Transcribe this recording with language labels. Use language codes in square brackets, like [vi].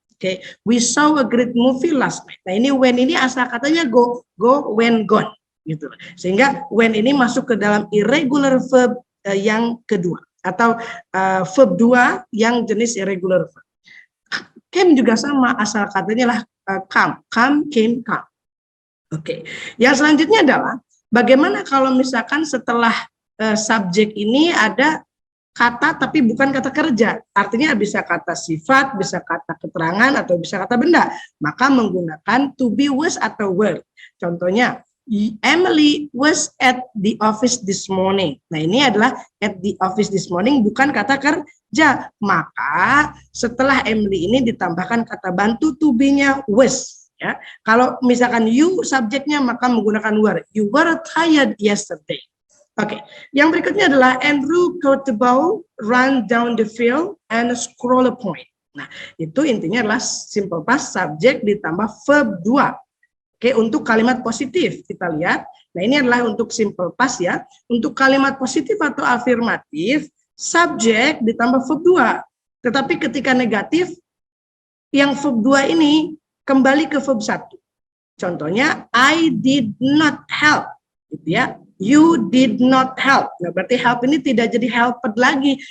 [en] Oke, we saw a great movie last night. [id] Nah, ini when ini asal katanya go, when, gone gitu. Sehingga when ini masuk ke dalam irregular verb yang kedua atau verb 2 yang jenis irregular verb. Came juga sama, asal katanya lah come, came, come. Oke. Yang selanjutnya adalah bagaimana kalau misalkan setelah subjek ini ada kata tapi bukan kata kerja, artinya bisa kata sifat, bisa kata keterangan, atau bisa kata benda, maka menggunakan to be, was, atau were. Contohnya, [en] Emily was at the office this morning. [id] Nah ini adalah [en] at the office this morning, [id] bukan kata kerja, maka setelah Emily ini ditambahkan kata bantu to be-nya was. Ya. Kalau misalkan you subjeknya maka menggunakan were. [en] You were tired yesterday. [id] Oke, yang berikutnya adalah [en] Andrew caught the ball, run down the field, and score a point. [id] Nah, itu intinya adalah simple past subjek ditambah verb 2. Oke, untuk kalimat positif kita lihat. Nah, ini adalah untuk simple past ya. Untuk kalimat positif atau afirmatif, subjek ditambah verb 2. Tetapi ketika negatif, yang verb 2 ini kembali ke verb 1. Contohnya, [en] I did not help. [id] Gitu ya. [en] You did not help. [id] Nah, berarti help ini tidak jadi helped lagi.